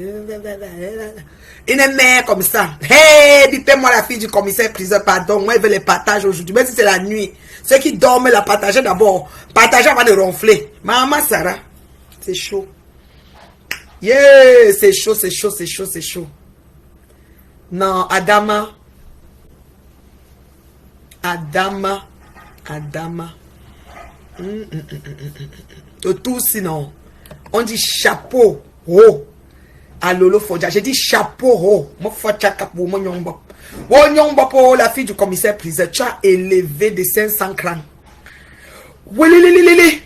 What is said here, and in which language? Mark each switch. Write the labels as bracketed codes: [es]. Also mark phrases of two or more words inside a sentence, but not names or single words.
[fr] Une mère comme ça. Hey, dites-moi la fille du commissaire priseur, pardon. Moi, elle veut les partager aujourd'hui. Même si c'est la nuit. Ceux qui dorment, la partager d'abord. Partager avant de ronfler. Maman Sarah, c'est chaud. Yeah, c'est chaud, c'est chaud, c'est chaud, c'est chaud. Non, Adama. Adama. Adama. Tout sinon. On dit chapeau haut à Lolo Fonja. J'ai dit chapeau haut. Moi, pour mon nyomba. Oh, nyomba pour la fille du commissaire priseur. Tu as élevé de 500 crans. Oui, li.